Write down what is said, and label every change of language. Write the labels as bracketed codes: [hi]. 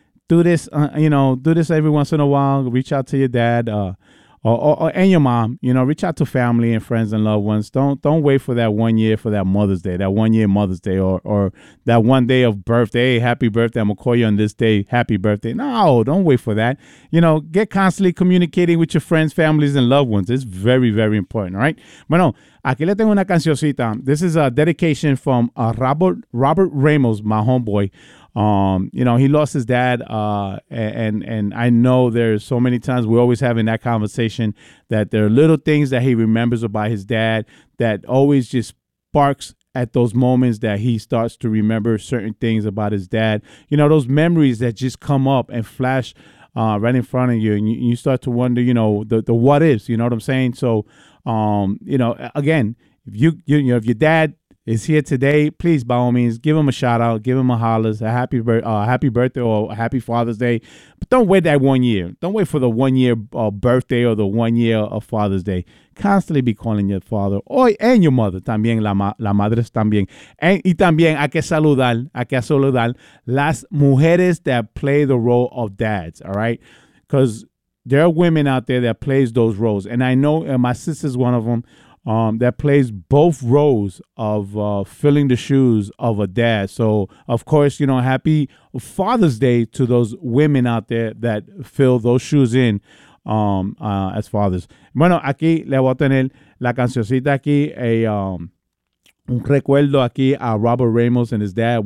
[en] Do this, do this every once in a while. Reach out to your dad and your mom, you know, reach out to family and friends and loved ones. Don't wait for that 1 year for that Mother's Day, or that one day of birthday. Hey, happy birthday. I'm going to call you on this day. Happy birthday. No, don't wait for that. You know, get constantly communicating with your friends, families, and loved ones. It's very, very important. All right. [es] Bueno, aquí le tengo una cancioncita. [en] This is a dedication from Robert Ramos, my homeboy. He lost his dad, and I know there's so many times we're always having that conversation that there are little things that he remembers about his dad that always just sparks at those moments that he starts to remember certain things about his dad. You know, those memories that just come up and flash right in front of you, and you start to wonder, you know, the what ifs, you know what I'm saying? So, again, if your dad is here today, please, by all means, give him a shout out, give him a holler, a happy birthday or a happy Father's Day. But don't wait that 1 year. Don't wait for the 1 year birthday or the 1 year of Father's Day. Constantly be calling your father and your mother. [es] También la madre también. Y también hay que saludar las mujeres [en] that play the role of dads. All right, because there are women out there that plays those roles, and I know my sister's one of them. That plays both roles of filling the shoes of a dad. So, of course, you know, happy Father's Day to those women out there that fill those shoes in as fathers. [es] Bueno, aquí le voy a tener la cancioncita aquí, un recuerdo aquí a Robert Ramos [en] and his dad.